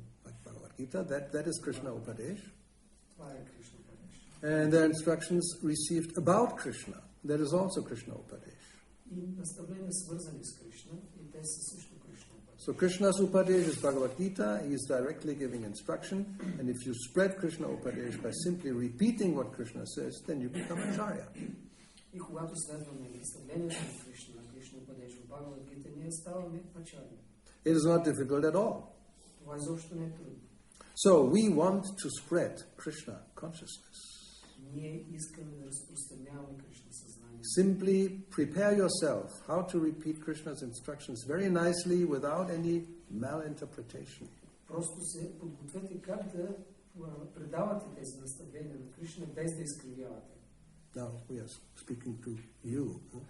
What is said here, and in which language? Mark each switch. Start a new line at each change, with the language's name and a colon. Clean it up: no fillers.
English: Like Bhagavad Gita, that is Krishna Upadesh.
Bulgarian: Това е Кришна Упадеш.
English: And there are instructions received about Krishna. That is also Krishna Upadesh.
Bulgarian: И наставления свързани с Кришна, и те са също Кришна Упадеш.
English: So Krishna's Upadesh is Bhagavad Gita. He is directly giving instruction. And if you spread Krishna Upadesh by simply repeating what Krishna says, then you become Acharya.
Bulgarian: И когато следваме наставлението на Кришна, Кришна Упадеш в Бхагавад Гита, ние ставаме Ачаря.
English: It is not difficult at all.
Bulgarian: Това изобщо не е трудно.
English: So we want to spread Krishna consciousness.
Bulgarian: Ние искаме да разпространяваме Кришна съзнание.
English: Simply prepare yourself how to repeat Krishna's instructions very nicely without any malinterpretation.
Bulgarian: Просто се подгответе как да предавате тези наставления на Кришна без да изкривявате.
English: Now we are speaking to you.